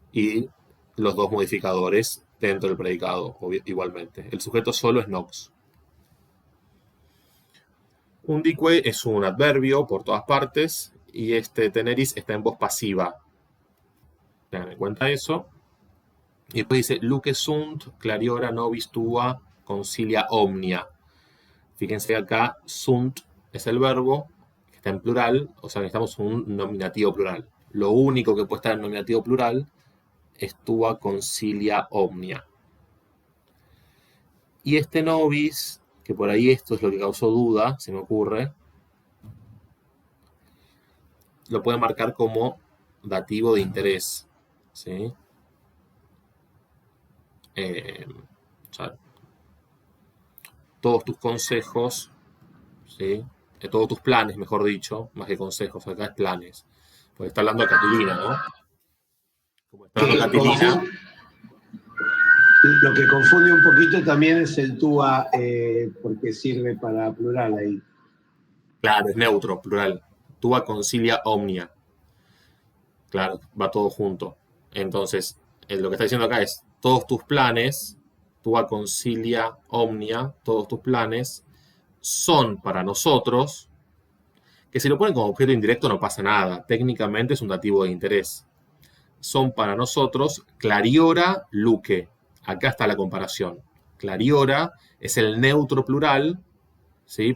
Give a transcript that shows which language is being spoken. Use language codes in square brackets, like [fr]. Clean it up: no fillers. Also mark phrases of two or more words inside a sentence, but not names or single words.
[es] y los dos modificadores dentro del predicado, igualmente. El sujeto solo es nox. Undique es un adverbio por todas partes y este teneris está en voz pasiva. Tengan en cuenta eso. Y después dice, [la] luce sunt clariora nobis tua concilia omnia. [es] Fíjense acá, sunt es el verbo, que está en plural, o sea, necesitamos un nominativo plural. Lo único que puede estar en nominativo plural es [la] tua concilia omnia. [es] Y este nobis, que por ahí esto es lo que causó duda, se me ocurre, lo pueden marcar como dativo de interés. ¿Sí? O sea, todos tus consejos, ¿sí? Todos tus planes, mejor dicho, más que consejos, acá es planes. Porque está hablando a Catilina, ¿no? Como está hablando Catilina. Lo que confunde un poquito también es el tua, porque sirve para plural ahí. Claro, es neutro, plural. [la] Tua concilia omnia. [es] Claro, va todo junto. Entonces, lo que está diciendo acá es, todos tus planes, [la] tua concilia omnia, [es] todos tus planes, son para nosotros, que si lo ponen como objeto indirecto no pasa nada. Técnicamente es un dativo de interés. Son para nosotros [la] clariora luce. [es] Acá está la comparación. Clariora es el neutro plural, ¿sí?